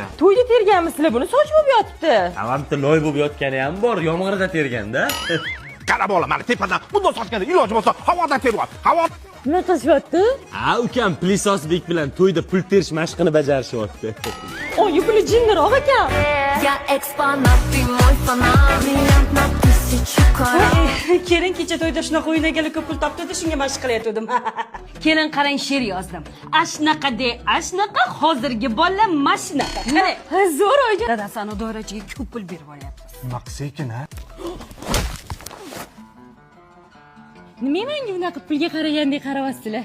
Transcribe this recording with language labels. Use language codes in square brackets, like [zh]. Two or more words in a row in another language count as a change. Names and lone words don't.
[uz] To'yda terganmisizlar buni, soch bo'lib yotibdi. Avamda loy bo'lib yotgani ham bor, yomg'irda terganda. Qarab ola, mana tepadan bunday sochganda iloji bo'lsa havodan teryapti. Havo Nima qilishyapti? Ha, ukam Plisosbek bilan to'yda pul terish mashqini bajarishyapti. Oyi, puli jinniroq ekan. [ru] Я экспонат, ты мой фанат. Бриллиант на 1000 карат. [uz] Kelin kecha to'yda shunaqa o'ynaganlar ko'p pul topdi, shunga mashq qilayotgandim. Kelin qarang, she'r yozdim. Ashnaqa de, ashnaqa hozirgi bolalar mashinaqa. Qarang. Zo'r oyi. Dadasi ana doirachiga ko'p pul berib olyapti. bunaqa sekin ha. Nima menga bunaqa pulga qaragandek qarayapsizlar?